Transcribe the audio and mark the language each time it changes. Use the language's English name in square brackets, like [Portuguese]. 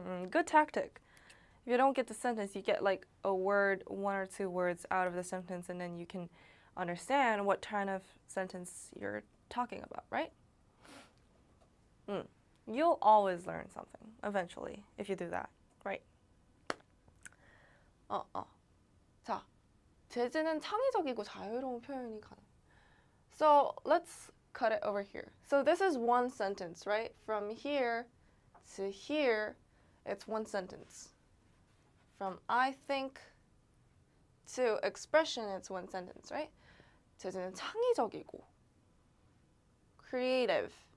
[English] Good tactic. If you don't get the sentence, you get like a word, 1 or 2 words out of the sentence, and then you can understand what kind of sentence you're talking about, right? You'll always learn something eventually if you do that, right? [Korean] 자, 재즈는 창의적이고 자유로운 표현이 가능. [English] So let's cut it over here. So this is one sentence, right? From here to here, it's one sentence. From I think to expression, it's one sentence, right? [Korean] 재즈는 창의적이고 creative.